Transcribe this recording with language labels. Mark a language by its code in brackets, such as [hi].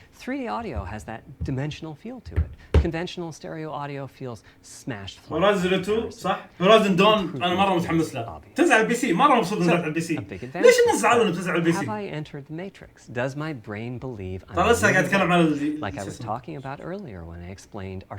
[en] 3D audio has that dimensional feel to it. Conventional stereo audio feels smashed flat. [ar] هورايزن 2 صح؟ هورايزن دون أنا مرة متحمس له. تنزل على البي سي مرة مبسوط نزلت على البي سي. ليش الناس زعلوا إنه بتنزل على البي سي؟ [en] Have I entered the matrix? Does my brain believe I'm [ar] ترى لسه قاعد أتكلم عن [en] like I was talking about earlier when I explained our